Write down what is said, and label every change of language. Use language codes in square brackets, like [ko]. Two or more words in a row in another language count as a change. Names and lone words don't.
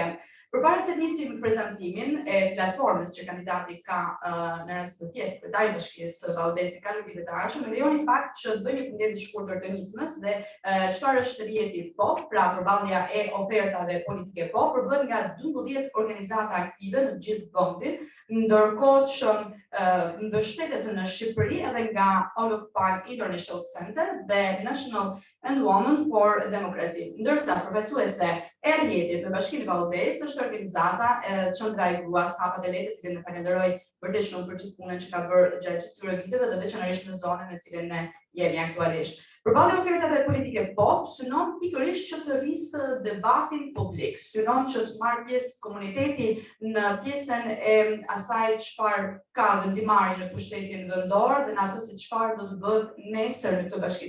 [sq] Përpara se të nisim prezantimin e platformës që kandidati ka në rast të tjetë kryetari I Bashkisë Vallëdesit ka vitet të ardhshëm, më lejoni fakt që të bëj një përmbledhje të shkurtër të nismës dhe çfarë është rrjeti POP, pra përballja e ofertave politike POP, përbën nga 12 organizata aktive në gjithë vendin, ndërkohë që mbështetet në Shqipëri edhe nga All of Five International Center dhe National and Women for Democracy. Ndërsa përfaqësuese e rrjetit në Bashkinë e Vallëdesit është organizata Qendra e Gruas Hapat e Lehtë, që ne falenderoj vërtet shumë për gjithë punën që ka bërë gjatë këtyre viteve dhe veçanërisht në zonën në cilën ne jemi aktualisht. Përballja e ofertave politike POP synon pikërisht që të rrisë debatin publik, synon që të marrë pjesë komuniteti në pjesën e asaj çfarë ka vendimarrje në pushtetin vendor dhe në atë se çfarë do të bëhet nesër në këtë bashki.